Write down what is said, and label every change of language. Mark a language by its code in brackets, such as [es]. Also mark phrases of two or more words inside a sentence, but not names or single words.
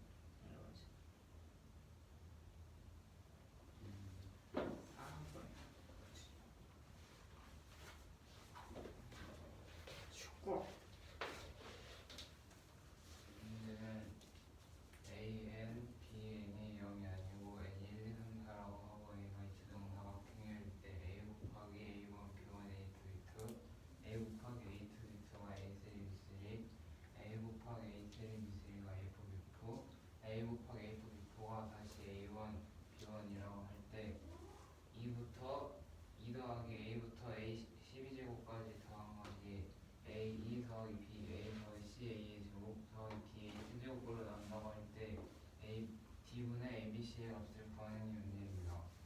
[ko] 아예 원수. 축구. 문제는 AN, BN이 0이 아니고 N 1, 2, 3, 4라고 하고 A가 이치동사각 행렬일 때 A 곱하기 A1, B1, A2, B2 A 곱하기 A2, B2가 A3, B3 A 곱하기 A3, B3가 A4, B4 A 곱하기 A4, B4가 다시 A1, B1이라고 할 때 2부터 2 더하기 A부터 A 12제곱까지 더한 것이 A2 더하기 B, A 더하기 C, A의 제곱 더하기 B, A 세제곱으로 나온다고 할 때 A, D분의 ABC의 값을 구하는 문제입니다.